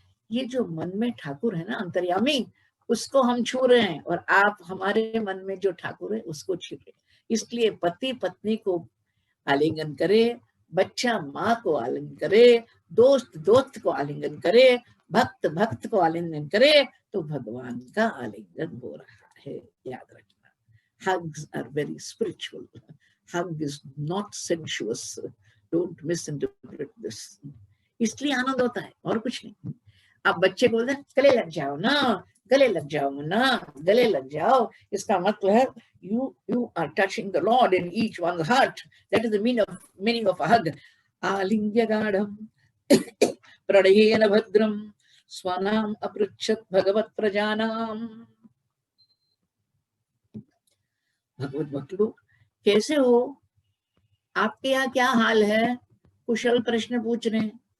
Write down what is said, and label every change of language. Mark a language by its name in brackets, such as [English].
[Hindi] ये जो मन में ठाकुर है ना, अंतर्यामी, उसको हम छू रहे हैं, और आप हमारे मन में जो ठाकुर है उसको छू रहे हैं। इसलिए पति पत्नी को आलिंगन करे, बच्चा माँ को आलिंगन करे, दोस्त दोस्त को आलिंगन करे, भक्त भक्त को आलिंगन करे, तो भगवान का आलिंगन हो रहा है। याद रखना, [English] hugs are very spiritual. Hug is not sensuous. Don't misinterpret this. [Hindi] इसलिए आनंद होता है और कुछ नहीं। आप बच्चे को बोलते हैं गले लग जाओ ना, गले लग जाओ ना, गले लग जाओ, इसका मतलब है [English] you are touching the Lord in each one's heart. That is the meaning of a hug. [Sanskrit] आलिंग्य गाढ़म प्रणयेन भद्रम स्वानाम अपृच्छत् भगवत प्रजानाम। [Hindi] भगवत भक्त लोग कैसे हो, आपके यहाँ क्या हाल है, कुशल प्रश्न पूछ रहे हैं।